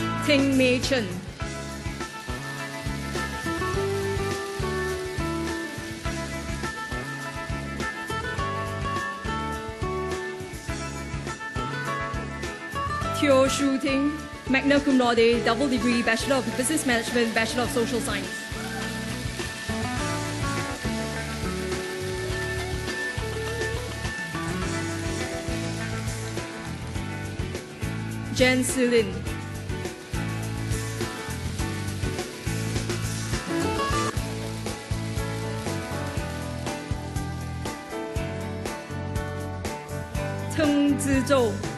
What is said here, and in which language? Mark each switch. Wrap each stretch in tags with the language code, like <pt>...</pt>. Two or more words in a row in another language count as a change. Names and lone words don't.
<en>Seng Mei Chen. Teo Shu Ting,</en> <la>magna cum laude,</la> <en>double degree, Bachelor of Business Management, Bachelor of Social Science. Jen Silin. Teng Zizhou.</en>